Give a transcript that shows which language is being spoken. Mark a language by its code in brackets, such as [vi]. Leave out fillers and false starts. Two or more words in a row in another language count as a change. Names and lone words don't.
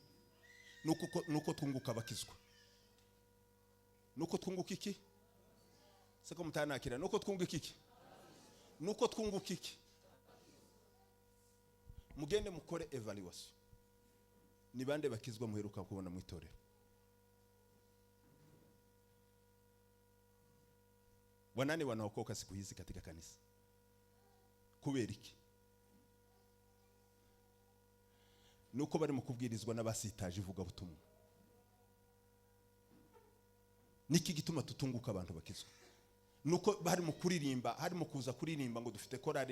[rw] Nuko twunguka bakizwa. Nuko twunguka iki? Sako mutanakira. Nuko twunguka iki? Nuko twunguka iki? Mugende mukore evaluation. Ni bande bakizwa muheruka kubona mu itorero? [sw] Wanani wanaokoka siku hizi katika kanisa? [rw] Kubera iki? Nuko bari mu kubwirizwa n'abasitaje ivuga butumwa. Niki gituma tutunguka abantu bakizwa? Nuko bari mu kuririmba, hari mu kuza kuririmba ngo dufite korari.